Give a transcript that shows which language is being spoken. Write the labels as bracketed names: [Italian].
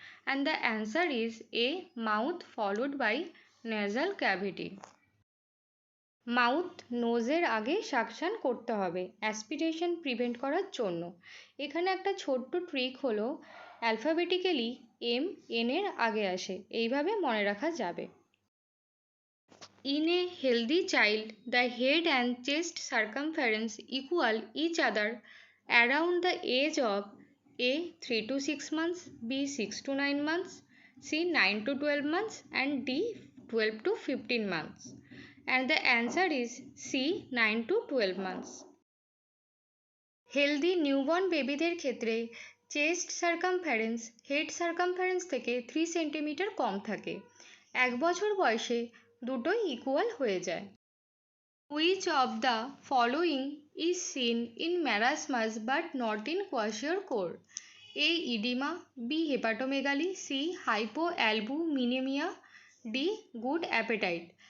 [English] And the answer is A. Mouth followed by nasal cavity. [Bangla] Mouth নোজের আগে suction করতে হবে aspiration prevent করার জন্য। এখানে একটা ছোট্ট ট্রিক হলো অ্যালফাবেটিক্যালি এম এন এর আগে আসে, এইভাবে মনে রাখা যাবে। [English] In a healthy child, the head and chest circumference equal each other around the age of A. 3 to 6 months, B. 6 to 9 months, C. 9 to 12 months and D. 12 to 15 months. And the answer is C. 9 to 12 months. [Bangla] Healthy newborn বেবিদের ক্ষেত্রে chest circumference head circumference থেকে 3 centimetre কম থাকে। 1 বছর বয়সে দুটোই equal হয়ে যায়। [English] Which of the following is seen in marasmus but not in kwashiorkor? A. Edema, B. Hepatomegaly, C. Hypoalbuminemia, D. Good appetite.